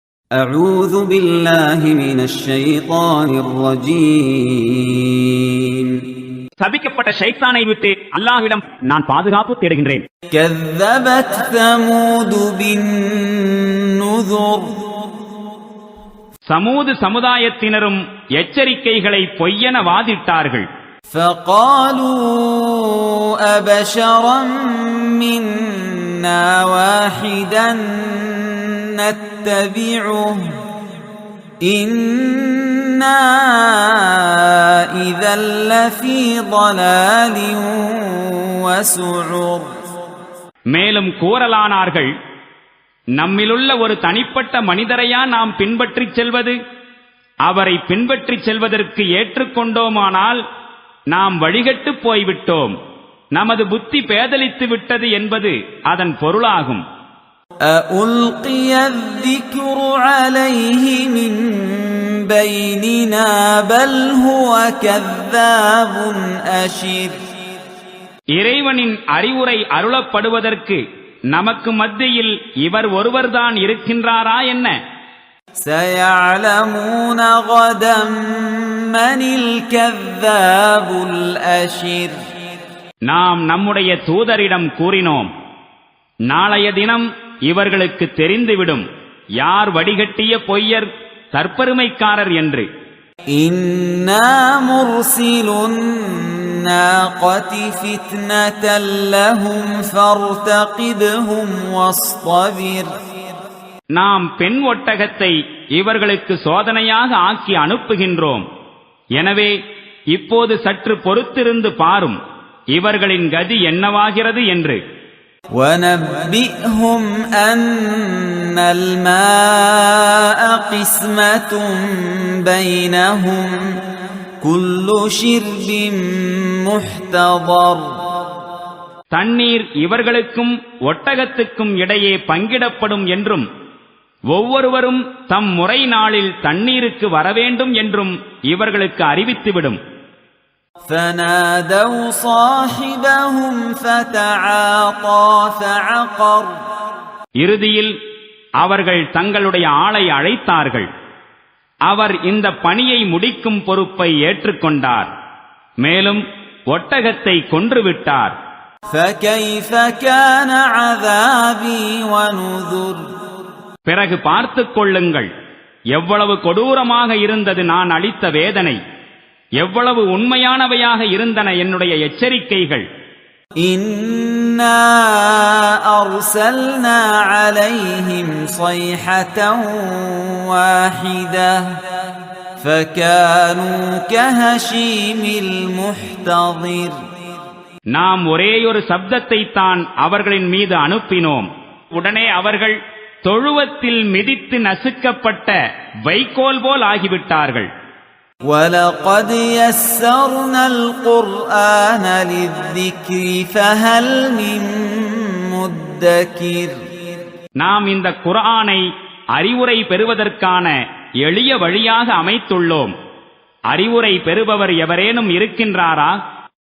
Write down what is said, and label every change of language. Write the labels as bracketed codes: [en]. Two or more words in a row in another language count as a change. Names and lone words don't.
[ar] أعوذ بالله من الشيطان الرجيم. [ta] சபிக்கப்பட்ட ஷைத்தானை விட்டு அல்லாஹ்விடம் நான் பாதுகாப்பு தேடுகின்றேன். [ar] كذبت ثمود بالنذر. [ta] சமூது சமுதாயத்தினரும் எச்சரிக்கைகளை பொய்யென வாதிட்டார்கள். [ar] فقالوا أبشرا منا واحدا نتبعه إنا إذا لفي ضلال وسعر. [ta] மேலும் கூறலானார்கள், நம்மிலுள்ள ஒரு தனிப்பட்ட மனிதரையா நாம் பின்பற்றிச் செல்வது? அவரை பின்பற்றிச் செல்வதற்கு ஏற்றுக்கொண்டோமானால் நாம் வழிகட்டு போய்விட்டோம், நமது புத்தி பேதலித்து விட்டது என்பது அதன் பொருளாகும். [ar] أَأُلْقِيَ الذِّكْرُ عَلَيْهِ مِنْ بَيْنِنَا بَلْ هُوَ كَذَّابٌ أَشِرٌ. [ta] இறைவனின் அறிவுரை அருளப்படுவதற்கு நமக்கு மத்தியில் இவர் ஒருவர்தான் இருக்கின்றாரா என்ன? [ar] سَيَعْلَمُونَ غَدًا مَنِ الْكَذَّابُ الْأَشِرُ. [ta] நாம் நம்முடைய தூதரிடம் கூறினோம், நாளைய தினம் இவர்களுக்கு தெரிந்துவிடும் யார் வடிகட்டிய பொய்யர் தற்பெருமைக்காரர் என்று. [ar] إِنَّا مُرْسِلُ النَّاقَةِ فِتْنَةً لَهُمْ فَارْتَقِبْهُمْ وَاصْطَبِرْ. [ta] நாம் பெண் ஒட்டகத்தை இவர்களுக்கு சோதனையாக ஆக்கி அனுப்புகின்றோம். எனவே இப்போது சற்று பொறுத்திருந்து பாரும் இவர்களின் கதி என்னவாகிறது என்று. [ar] وَنَبِّئْهُمْ أَنَّ الْمَاءَ قِسْمَةٌ بَيْنَهُمْ كُلُّ شِرْبٍ مُحْتَضَرٌ. [ta] தண்ணீர் இவர்களுக்கும் ஒட்டகத்துக்கும் இடையே பங்கிடப்படும் என்றும் ஒவ்வொருவரும் தம் முறை நாளில் தண்ணீருக்கு வரவேண்டும் என்றும் இவர்களுக்கு அறிவித்துவிடும். [ar] فَنَادَوْا صَاحِبَهُمْ فَتَعَاطَى فَعَقَرَ. [ta] இறுதியில் அவர்கள் தங்களுடைய ஆளை அழைத்தார்கள். அவர் இந்த பணியை முடிக்கும் பொறுப்பை ஏற்றுக்கொண்டார். மேலும் ஒட்டகத்தை கொன்றுவிட்டார். [ar] فَكَيْفَ كَانَ عَذَابِي وَنُذُرِ. [ta] பிறகு பார்த்துக் கொள்ளுங்கள் எவ்வளவு கொடூரமாக இருந்தது நான் அளித்த வேதனை, எவ்வளவு உண்மையானவையாக இருந்தன என்னுடைய எச்சரிக்கைகள். [ar] إِنَّا أَرْسَلْنَا عَلَيْهِمْ صَيْحَةً وَاحِدَةً فَكَانُوا كَهَشِيمِ الْمُحْتَظِرِ. [ta] நாம் ஒரேயொரு சப்தத்தை தான் அவர்களின் மீது அனுப்பினோம். உடனே அவர்கள் தொழுவத்தில் மிதித்து நசுக்கப்பட்ட வைக்கோல் போல் ஆகிவிட்டார்கள். [ar] وَلَقَدْ يَسَّرْنَا الْقُرْآنَ لِلذِّكْرِ فَهَلْ مِن مُّدَّكِرٍ. [ta] நாம் இந்த குர்ஆனை அறிவுரை பெறுவதற்கான எளிய வழியாக அமைத்துள்ளோம். அறிவுரை பெறுபவர் எவரேனும் இருக்கின்றாரா?